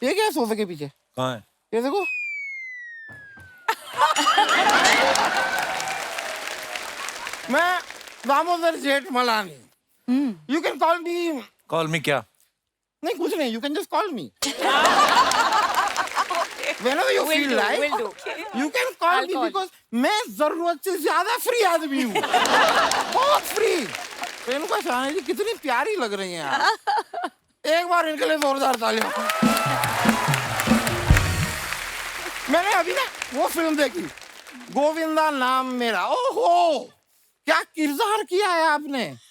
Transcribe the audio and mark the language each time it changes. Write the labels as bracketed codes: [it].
[hi] ये क्या है सोफे के पीछे? कहाँ है? ये देखो। मैं Damodar Jethmalani. [en] You can call me. Call me [hi] क्या? नहीं कुछ नहीं, [en] You can just call me. Whenever you feel like, you can call me because [hi] मैं जरूरत से ज्यादा फ्री आदमी हूँ। बहुत फ्री। इनको शाह जी कितनी प्यारी लग रही हैं आप। एक बार इनके लिए जोरदार तालियां। मैंने अभी ना वो फिल्म देखी, गोविंदा नाम मेरा। ओहो, क्या किरदार किया है आपने।